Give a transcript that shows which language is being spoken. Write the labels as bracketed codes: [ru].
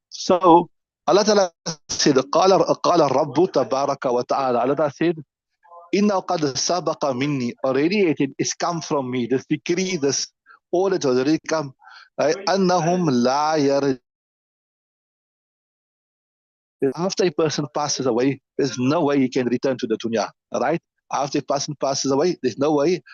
[en] So Allah Ta'ala said, [ar] قال الرب تبارك وتعالى. [en] Allah Ta'ala said, [ar] إِنَّ قَدْ سَبَقَ مِنِّي. [en] Already it's come from me. This decree, this order has already come. Right? [ar] أَنَّهُمْ لَا يَرْجِعُونَ. [en] After a person passes away, there's no way he can return to the dunya. Right? After a person passes away, there's no way.